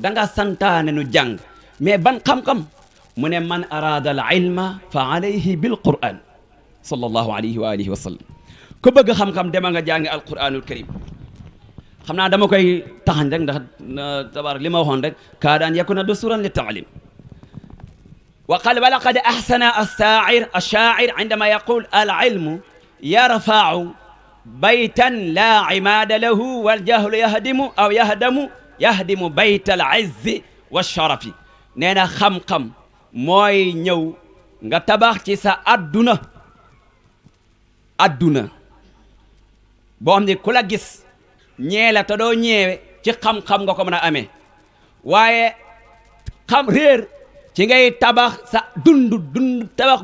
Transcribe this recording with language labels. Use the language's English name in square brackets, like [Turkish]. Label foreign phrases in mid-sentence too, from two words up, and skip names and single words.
[Wolof] waaw da nga santaane nu jàng mais ban xam-xam mu ne [Arabic] من أراد العلم فعليه بالقرآن صلى عليه وعلى آله وسلم [Wolof] ku bëgg xam-xam dema nga jàngi [Arabic] القرآن الكريم [Wolof] xam naa dama koy taxañ rek ndax tabarak li ma waxoon rek [Arabic] كاد أن يكون دستورا للتعليم وقال ولقد أحسن الشاعر عندما يقول العلم يرفع بيتا لا عماد له والجهل يهدم بيت العز والشرف [Wolof] nee na xam-xam mooy ñëw nga tabax ci sa adduna boo xam ne ku la gis ñee la te doo ñeewe ci xam-xam nga ko mën a amee waaye xam réer ci ngay tabax sa dund tabax